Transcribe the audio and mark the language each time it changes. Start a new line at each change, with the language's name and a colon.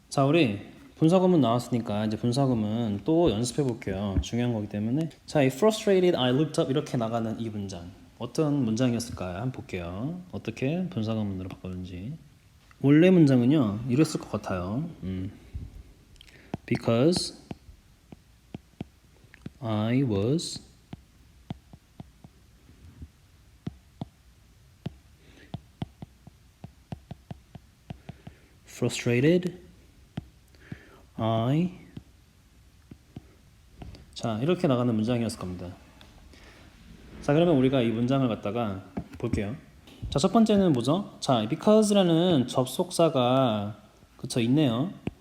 Korean: 자, 우리 분사구문 나왔으니까 이제 분사구문 또 연습해 볼게요. 중요한 거기 때문에. 자, 이
English: frustrated, I looked up
Korean: 이렇게 나가는 이 문장 어떤 문장이었을까요? 한번 볼게요. 어떻게 분사구문으로 바꿨는지. 원래 문장은요 이랬을 것 같아요.
English: Because I was frustrated.
Korean: 자, 이렇게 나가는 문장이었을 겁니다. 자, 그러면 우리가 이 문장을 갖다가 볼게요. 자, 첫 번째는 뭐죠? 자, because라는 접속사가 그쵸 있네요.